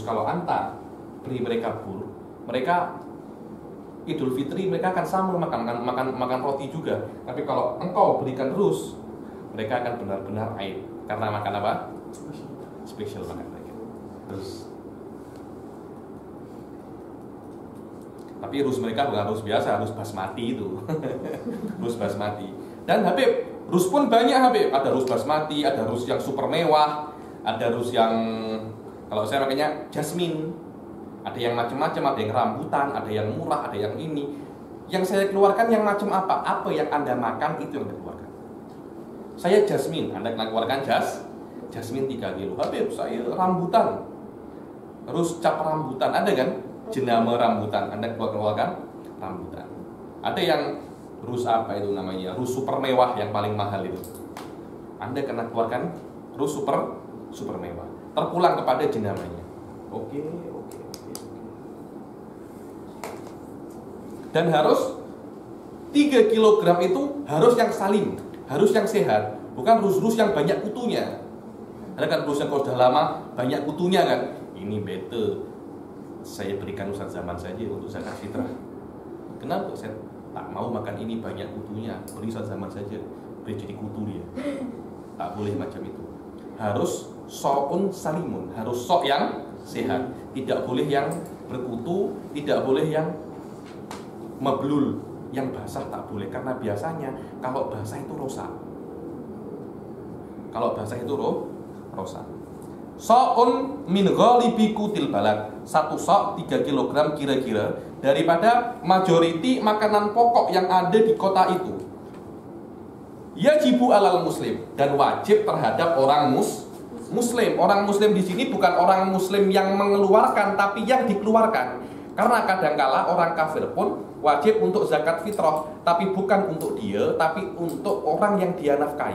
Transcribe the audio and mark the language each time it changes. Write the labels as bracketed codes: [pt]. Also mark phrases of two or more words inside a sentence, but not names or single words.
[ms] Kalau anta beli mereka bur, mereka Idul Fitri mereka akan sama makan roti juga. Tapi kalau engkau berikan rus, mereka akan benar-benar aib karena makan apa? Spesial makan mereka. Terus tapi rus mereka bukan rus biasa, rus basmati itu. Rus basmati. Dan Habib, rus pun banyak Habib. Ada rus basmati, ada rus yang super mewah, ada rus yang kalau saya makanya jasmine. Ada yang macam-macam, ada yang rambutan, ada yang murah, ada yang ini. Yang saya keluarkan yang macam apa? Apa yang Anda makan itu yang Anda keluarkan. Saya jasmine, Anda kena keluarkan jasmine 3 kilo. Habib, saya rambutan. Terus cap rambutan, ada kan? Jenama rambutan, Anda keluarkan rambutan. Ada yang rus apa itu namanya? Rus super mewah yang paling mahal itu. Anda kena keluarkan rus super mewah. Terpulang kepada jenamanya. Oke. Dan harus 3 kilogram itu harus yang salim, harus yang sehat, bukan rus-rus yang banyak kutunya. Ada kan rus yang kalau sudah lama banyak kutunya kan? Ini better saya berikan Ustaz Zaman saja untuk zakat fitrah. Kenapa saya tak mau makan ini banyak kutunya? Beri Ustaz Zaman saja, beri jadi kutu dia. Tak boleh macam itu. Harus [ar] صاع سليم, [ms] harus sok yang sehat. Tidak boleh yang berkutu, tidak boleh yang mablul, yang basah tak boleh. Karena biasanya kalau basah itu rosak. Kalau basah itu rosak. [ar] صاع من غالب قوت البلد. [ms] 1 sok 3 kg kira-kira daripada majority makanan pokok yang ada di kota itu. [ar] يجب على المسلم, [ms] dan wajib terhadap orang muslim. Orang muslim di sini bukan orang muslim yang mengeluarkan, tapi yang dikeluarkan. Karena kadangkala orang kafir pun wajib untuk zakat fitrah, tapi bukan untuk dia, tapi untuk orang yang dia nafkahi.